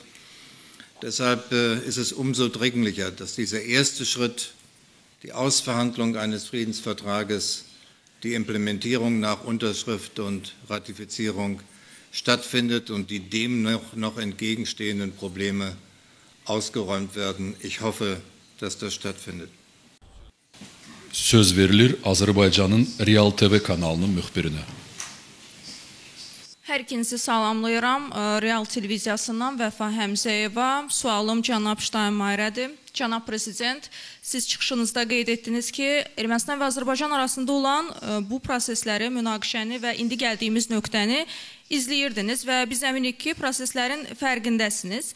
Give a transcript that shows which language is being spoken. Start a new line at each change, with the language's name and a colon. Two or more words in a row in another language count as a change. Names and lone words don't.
German: Deshalb ist es umso dringlicher, dass dieser erste Schritt, die Ausverhandlung eines Friedensvertrages, die Implementierung nach Unterschrift und Ratifizierung stattfindet und die dem noch entgegenstehenden Probleme ausgeräumt werden. Ich hoffe, dass das stattfindet.
Azerbaijani: Söz verilir Azərbaycanın Real TV kanalının müxbirinə. Hər ikinizi salamlayıram. Real televiziyasından Vəfa Həmzəyeva. Sualım cənab Steinmeier'dir. Cənab Prezident, siz çıxışınızda qeyd etdiniz ki, Ermənistan və Azərbaycan arasında olan bu prosesləri, münaqişəni və indi gəldiyimiz nöqtəni izləyirdiniz və biz əminik ki, proseslərin fərqindəsiniz.